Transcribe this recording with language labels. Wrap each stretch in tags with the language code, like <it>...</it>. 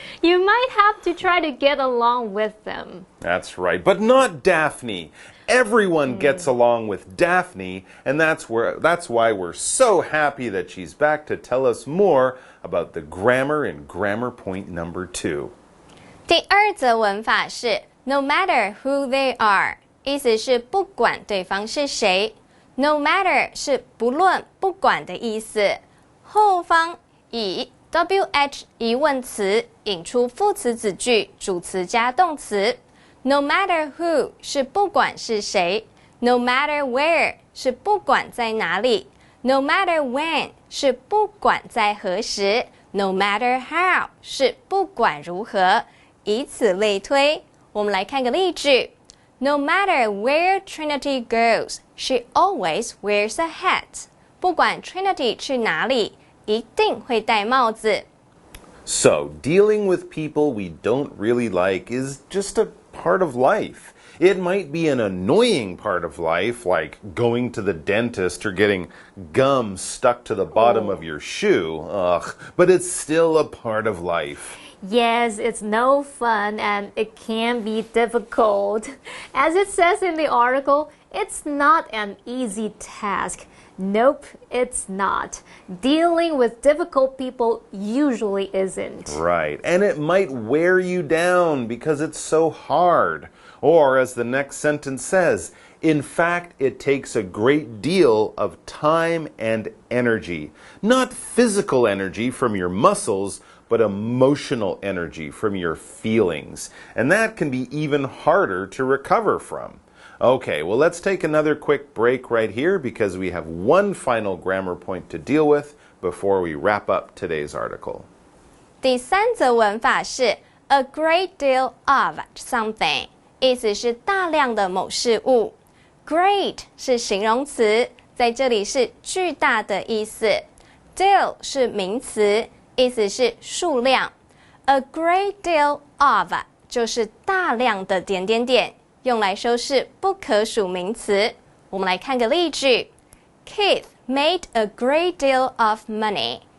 <en>You might have to try to get along with them. That's right, but not Daphne. Everyone gets along with Daphne, and that's why we're so happy that she's back to tell us more about the grammar in grammar point number 2.</en> <zh>第二则文法是 No matter who they are，意思是不管对方是谁。 No matter 是不论不管的意思。后方以 WH 疑问词引出副词子句，主词加动词。 No matter who 是不管是谁。 No matter where 是不管在哪里。 No matter when 是不管在何时。 No matter how 是不管如何。以此类推，我们来看个例句。</zh> <en>No matter where Trinity goes, she always wears a hat.</en> <zh>不管 Trinity 去哪里，一定会戴帽子。</zh> <en>So, dealing with people we don't really like is just a part of life. It might be an annoying part of life, like going to the dentist or getting gum stuck to the bottom of your shoe. Ugh, but it's still a part of life. Yes, it's no fun and it can be difficult. As it says in the article, it's not an easy task. Nope, it's not. Dealing with difficult people usually isn't. Right, and it might wear you down because it's so hard. Or, as the next sentence says, in fact, it takes a great deal of time and energy. Not physical energy from your muscles, but emotional energy from your feelings. And that can be even harder to recover from. Okay, well, let's take another quick break right here because we have one final grammar point to deal with before we wrap up today's article.</en> <zh>第三则文法是 a great deal of something，意思是大量的某事物。 Great 是形容词，在这里是巨大的意思。 Deal 是名词，意思是数量。 A great deal of 就是大量的点点点，用来修饰不可数名词。我们来看个例句。</zh> <en>Keith made a great deal of money.</en>